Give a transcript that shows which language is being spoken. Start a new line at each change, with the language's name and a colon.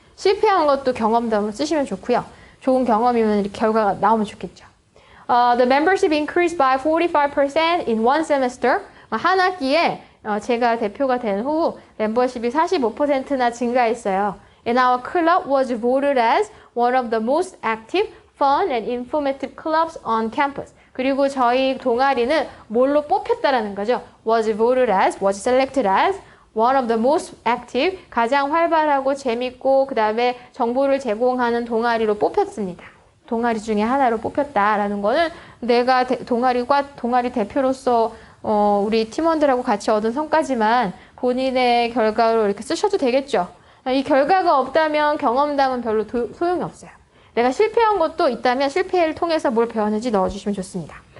Korean: 실패한 것도 경험담을 쓰시면 좋고요. 좋은 경험이면 이렇게 결과가 나오면 좋겠죠.
English: The membership increased by 45% in one semester.
Korean: 한 학기에 제가 대표가 된 후 멤버십이 45%나 증가했어요.
English: And our club was voted as one of the most active, fun and informative clubs on campus.
Korean: 그리고 저희 동아리는 뭘로 뽑혔다라는 거죠.
English: Was voted as, was selected as one of the most active,
Korean: 가장 활발하고 재밌고 그 다음에 정보를 제공하는 동아리로 뽑혔습니다. 동아리 중에 하나로 뽑혔다라는 거는 내가 동아리 대표로서 우리 팀원들하고 같이 얻은 성과지만 본인의 결과로 이렇게 쓰셔도 되겠죠. 이 결과가 없다면 경험담은 별로 소용이 없어요. 내가 실패한 것도 있다면 실패를 통해서 뭘 배웠는지 넣어주시면 좋습니다.